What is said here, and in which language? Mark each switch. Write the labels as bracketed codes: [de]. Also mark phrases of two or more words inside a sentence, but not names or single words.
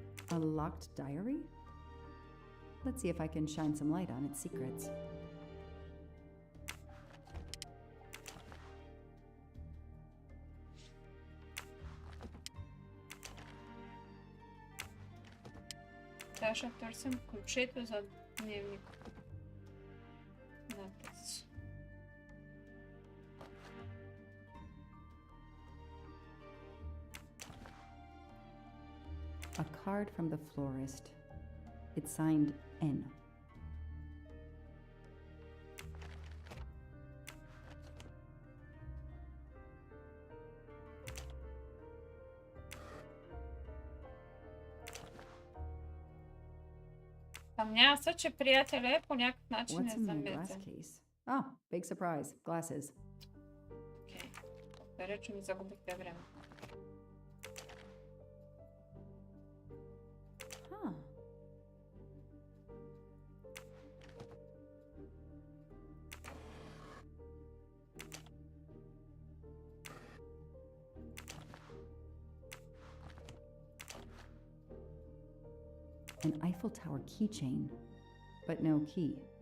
[en] A locked diary? Let's see if I can shine some light on its secrets. [bg] Трябва да търсим ключето за дневник. Запис. [en] A card from the florist. It's signed N. [bg] Съмнявам се, че приятеля е по някакъв начин [en] What's in my [bg] заметен. [en] glass case? Ah, big surprise. Glasses. [bg] Окей. Благодаря, че ми загубихте време. Huh. [en] An Eiffel Tower keychain, but no key.